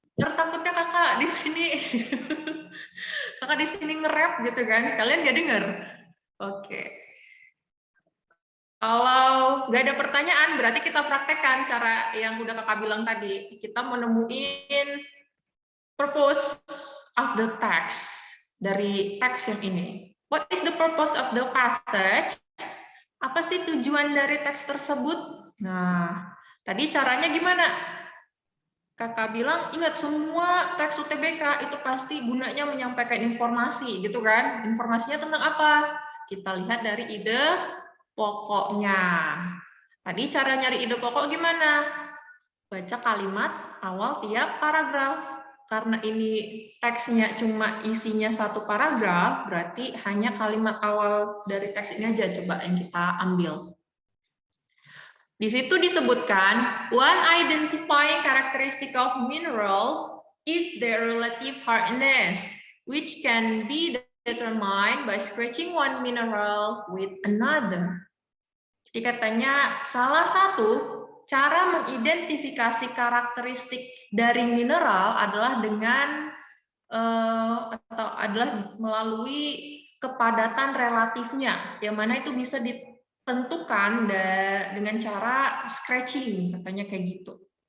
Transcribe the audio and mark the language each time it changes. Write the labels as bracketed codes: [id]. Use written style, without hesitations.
[id] Takutnya kakak di sini, kakak di sini nge-rap gitu kan? Kalian nggak denger? Oke. Kalau nggak ada pertanyaan, berarti kita praktekkan cara yang udah kakak bilang tadi. Kita menemuin [en] purpose of the text [id] dari teks yang ini. [en] What is the purpose of the passage? [id] Apa sih tujuan dari teks tersebut? Nah, tadi caranya gimana? Kakak bilang, ingat semua teks UTBK itu pasti gunanya menyampaikan informasi, gitu kan? Informasinya tentang apa? Kita lihat dari ide pokoknya. Tadi cara nyari ide pokok gimana? Baca kalimat awal tiap paragraf. Karena ini teksnya cuma isinya satu paragraf, berarti hanya kalimat awal dari teks ini aja coba yang kita ambil. Di situ disebutkan, [en] one identifying characteristic of minerals is their relative hardness, which can be determined by scratching one mineral with another. [id] Jadi katanya salah satu cara mengidentifikasi karakteristik dari mineral adalah dengan atau adalah melalui kepadatan relatifnya, yang mana itu bisa ditentukan dengan cara scratching, katanya kayak gitu.